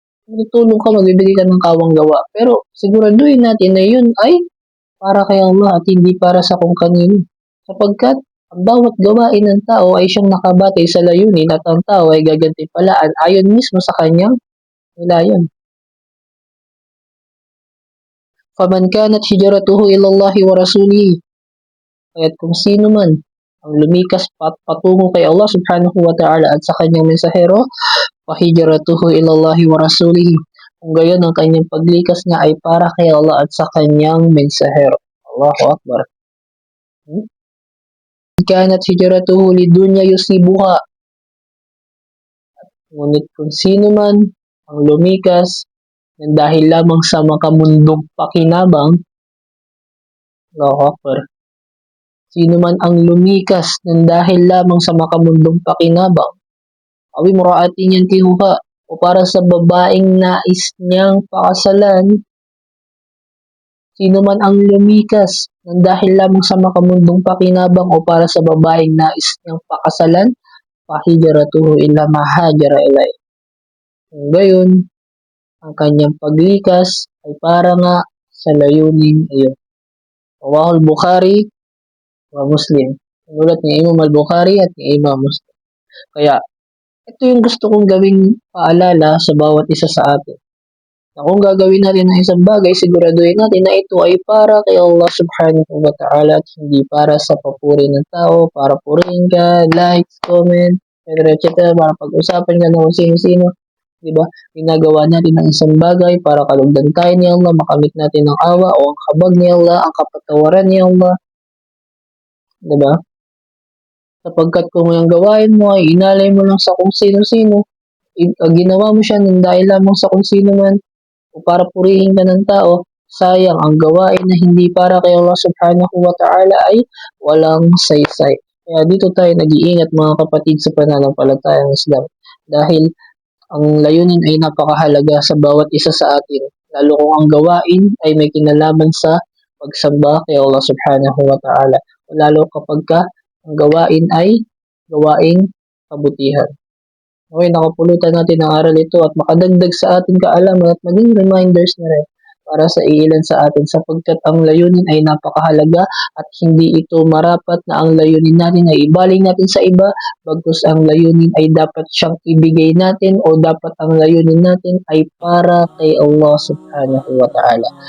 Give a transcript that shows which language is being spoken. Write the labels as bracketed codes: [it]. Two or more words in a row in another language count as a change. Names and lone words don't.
[tl] Magtulong ka, magbibigay ka ng kawang gawa. Pero siguraduhin natin na yun ay para kay Allah at hindi para sa kung kanino. Sapagkat ang bawat gawain ng tao ay siyang nakabatay sa layunin, at ang tao ay gagantimpalaan ayon mismo sa kanyang nilayan. [ar] فمن كانت هجرته إلى الله ورسوله. [tl] Kaya't kung sino man ang lumikas patungo kay Allah [ar] سبحانه وتعالى [tl] at sa kanyang mensahero, [ar] فهجرته إلى الله ورسوله. [tl] Kung gayon, ang kanyang paglikas niya ay para kay Allah at sa kanyang mensahero. [ar] الله أكبر. كانت هجرته لدنيا يصيبها. [tl] Ngunit kung sino man ang lumikas ng dahil lamang sa makamundong pakinabang, [ar] الله أكبر. [tl] Sino man ang lumikas ng dahil lamang sa makamundong pakinabang, [ar] أو امرأة ينكحها, [tl] o para sa babaeng nais niyang pakasalan, sino man ang lumikas ng dahil lamang sa makamundong pakinabang o para sa babaeng nais niyang pakasalan, [ar] فهجرته إلى ما هاجر إليه. [tl] Kung gayon, ang kanyang paglikas ay para nga sa layunin iyon. [ar] رواه البخاري ومسلم. [tl] Sinulat ni Imam al-Bukhari at ni Imam Muslim. Kaya ito yung gusto kong gawing paalala sa bawat isa sa atin. Na kung gagawin natin ang isang bagay, siguraduhin natin na ito ay para kay Allah [ar] سبحانه وتعالى [tl] at hindi para sa papuri ng tao, para purihin ka, [en] likes, comment, etc. [tl] Para pag-usapan ka ng kung sino-sino. Diba? Ginagawa natin ang isang bagay para kalugdan tayo ni Allah, makamit natin ang awa o ang kabag ni Allah, ang kapatawaran ni Allah. Diba? Sapagkat kung yung gawain mo ay inalay mo lang sa kung sino-sino, ginawa mo siya ng dahil lamang sa kung sino man, o para purihin ka ng tao, sayang ang gawain na hindi para kay Allah [ar] سبحانه وتعالى [tl] ay walang saysay. Kaya dito tayo nag-iingat mga kapatid sa pananampalatayang Islam. Dahil ang layunin ay napakahalaga sa bawat isa sa atin. Lalo kung ang gawain ay may kinalaman sa pagsamba kay Allah [ar] سبحانه وتعالى. [tl] Lalo kapag ang gawain ay gawaing kabutihan. Okay, nakapulutan natin ang aral ito at makadagdag sa ating kaalaman at maging reminders na rin para sa iilan sa atin sapagkat ang layunin ay napakahalaga at hindi ito marapat na ang layunin natin ay ibaling natin sa iba bagkus ang layunin ay dapat siyang ibigay natin o dapat ang layunin natin ay para kay Allah [ar] سبحانه وتعالى.